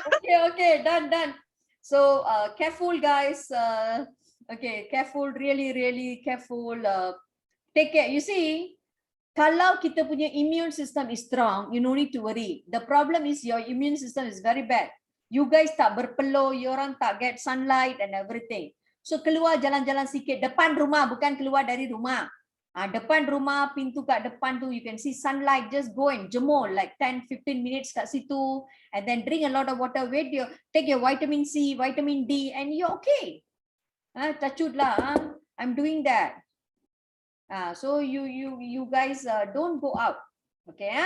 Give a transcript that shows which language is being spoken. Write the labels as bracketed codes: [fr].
[en] Okay, done. So careful, guys. Okay, careful, really careful. Take care. You see, [ms] kalau kita punya [en] immune system is strong, you no need to worry. The problem is your immune system is very bad. You guys [ms] tak berpeluh, [en] you [ms] orang tak [en] get sunlight and everything. [ms] So keluar jalan-jalan sikit depan rumah, bukan keluar dari rumah. Depan rumah, pintu kat depan tu, [en] you can see sunlight. Just go and jemur like 10-15 minutes [ms] kat situ, [en] and then drink a lot of water. Take your vitamin C, vitamin D, and you're okay. Tachud lah. I'm doing that. So you guys don't go out. Okay.